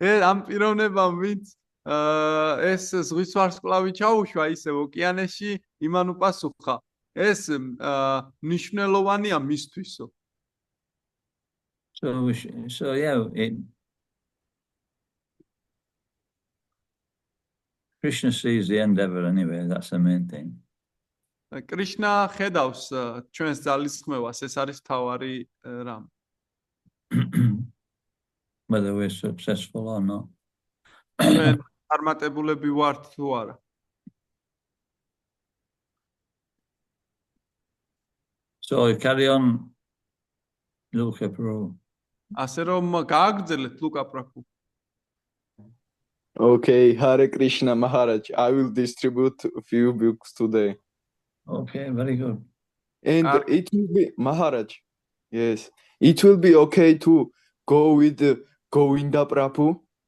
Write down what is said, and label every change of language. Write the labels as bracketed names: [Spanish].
[Georgian] ამ პიროვნებამ ვინც ეს ზღვის ვარსკვლავი ჩაუშვა ისე ოკეანეში, იმან უპასუხა, ეს მნიშვნელოვანია მისთვისო. [English] So yeah, Krishna sees the endeavor anyway, that's the main thing. [Georgian] კრიშნა ხედავს ჩვენს ძალისხმევას, ეს არის თავარი რამ. [English] Whether we're successful or not. [Georgian] ჩვენ წარმატებულები ვართ თუ არა. [English] So carry on, Luca Prabhu. [Georgian] ასე რომ გააგრძელეთ ლუკა პრაბჰუ. [English] Okay, Hare Krishna Maharaj. I will distribute a few books today. Okay, very good. And it will be, Maharaj, yes, it will be okay to go with Govinda Prabhu.